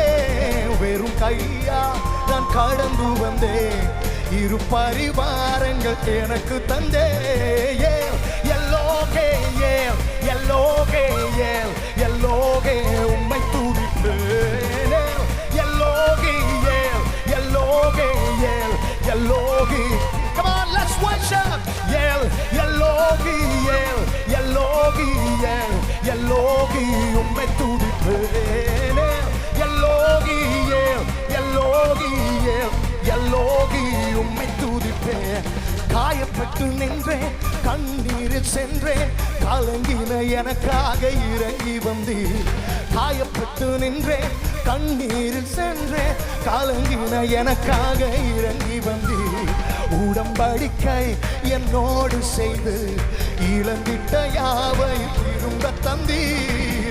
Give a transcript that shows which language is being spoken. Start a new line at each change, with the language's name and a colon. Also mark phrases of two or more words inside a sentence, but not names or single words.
Tamil: வெறும் கையா நான் கடந்து வந்தே, இரு பரிவாரங்கள் எனக்கு தந்தே. எல்லோகே ஏல், எல்லோகே ஏல், எல்லோகே உம்மை துதிப்பேனே. எல்லோகே ஏல், எல்லோகே ஏல், எல்லோகி.
English: Come on, let's worship.
Tamil: Yell, Elohi, yell, Elohi, yell, Elohi, உம்மை துதிப்பேனே. Elohi, yell, Elohi, yell, Elohi, உம்மை துதிப்பேனே. காயப்பட்டு நின்றேன், கண்ணீரில் சென்றேன், கலங்கின எனக்காக இறங்கி வந்தீர். காயப்பட்டு நின்றேன், கண்ணீரில் சென்றேன், கலங்கின எனக்காக இறங்கி வந்தீர். உடம்படிக்கை என்னோடு செய்து இழந்திட்ட யாவை திரும்ப தந்தீர்.